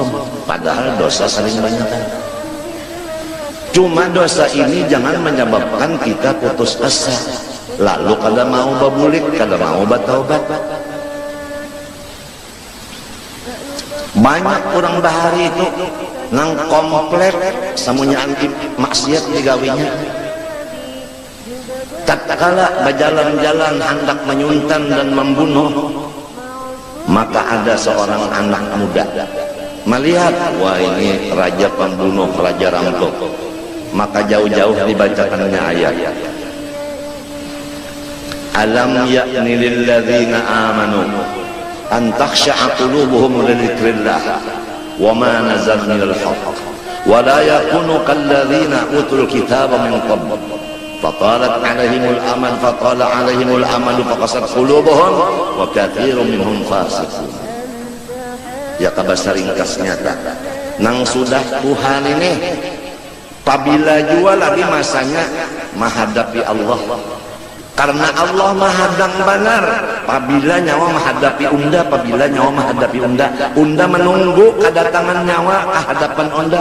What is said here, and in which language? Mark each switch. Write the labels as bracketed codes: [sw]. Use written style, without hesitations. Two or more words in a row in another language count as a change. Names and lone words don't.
[bjn] Padahal dosa sering banyakan. Cuma dosa ini jangan menyebabkan kita putus asa, lalu kada mau babulik, kada mau bertaubat. Banyak orang bahari itu nang komplek semuanya anti maksiat digawinya. [id] Tatkala berjalan-jalan hendak menyuntan dan membunuh, maka ada seorang anak muda melihat, wah ini raja pembunuh, raja rampok. Maka jauh-jauh dibacakannya ayat, [ar] ألم يأن للذين آمنوا أن تخشع قلوبهم لذكر الله وما نزل من الحق ولا يكونوا كالذين أوتوا الكتاب من قبل فطال عليهم الأمد فطال عليهم الأمد فقست قلوبهم وكثير منهم فاسقون. [bjn] Ya kabar ringkasnya nang sudah Tuhan ini apabila jua lagi masanya menghadapi Allah, karena Allah mahadang benar. Apabila nyawa menghadapi unda, apabila nyawa menghadapi unda menunggu kedatangan nyawa ke hadapan unda.